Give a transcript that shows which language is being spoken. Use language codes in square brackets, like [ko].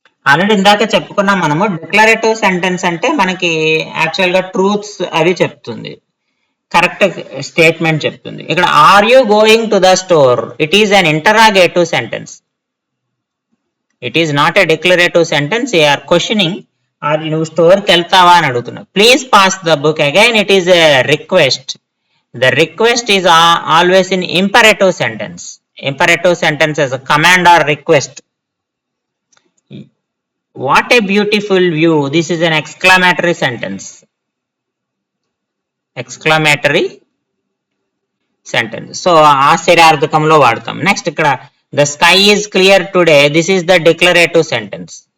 [te] Already ఇందాక చెప్పుకున్నాం మనము. డిక్లరేటివ్ సెంటెన్స్ అంటే మనకి యాక్చువల్ గా ట్రూత్స్ అవి చెప్తుంది, కరెక్ట్ స్టేట్మెంట్ చెప్తుంది. [en] ఇక్కడ are you going to the store, it is an interrogative sentence. It is not a declarative sentence. You are questioning, [te] నువ్వు స్టోర్కి వెళ్తావా అని అడుగుతున్నావు. [en] Please pass the book. Again it is a request. The request is always in imperative sentence. Imperative sentence is a command or request. What a beautiful view, this is an exclamatory sentence. Exclamatory sentence. So [te] ఆశ్చర్యార్థకంలో వాడతాం. [en] Next ఇక్కడ the sky is clear today, this is the declarative sentence.